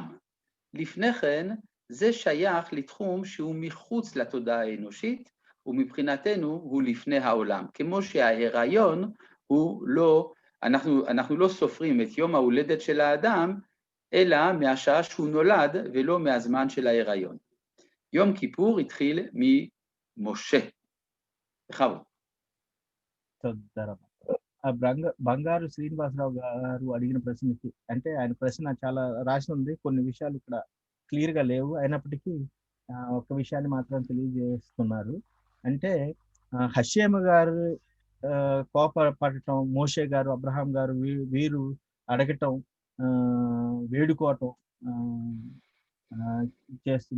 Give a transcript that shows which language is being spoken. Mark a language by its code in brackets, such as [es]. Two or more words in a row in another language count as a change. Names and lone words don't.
[he] לפני כן זה שייך לתחום שהוא מחוץ לתודעה האנושית, ומבחינתנו הוא לפני העולם. כמו שההיריון הוא לא, אנחנו לא סופרים את יום ההולדת של האדם, אלא מהשעה שהוא נולד ולא מהזמן של ההיריון. יום כיפור התחיל ממשה. בכבוד. [te] తొందర బంగారు శ్రీనివాసరావు గారు అడిగిన ప్రశ్నకి, అంటే ఆయన ప్రశ్న చాలా రాసి ఉంది, కొన్ని విషయాలు ఇక్కడ క్లియర్ గా లేవు, అయినప్పటికీ ఒక విషయాన్ని మాత్రం తెలియజేస్తున్నారు. అంటే హషేమ గారు కోపపడటం, మోషే గారు, అబ్రహాం గారు వీరు అడగటం, వేడుకోవటం చేస్తుంది.